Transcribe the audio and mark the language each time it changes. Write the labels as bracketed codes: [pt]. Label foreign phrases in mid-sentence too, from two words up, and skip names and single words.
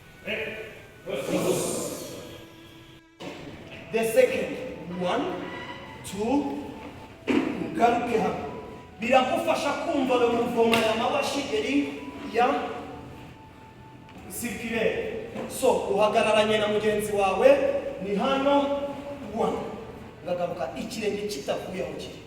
[en] The second, 1, 2, [rw] ugaruke hano. Birakufasha kumva [fr] le mouvement [rw] ya mawashigeri ya circulaire. So uhagararanye na mugenzi wawe ni hano 1. Ngagaruka ikirenge kitavuye mu kiri.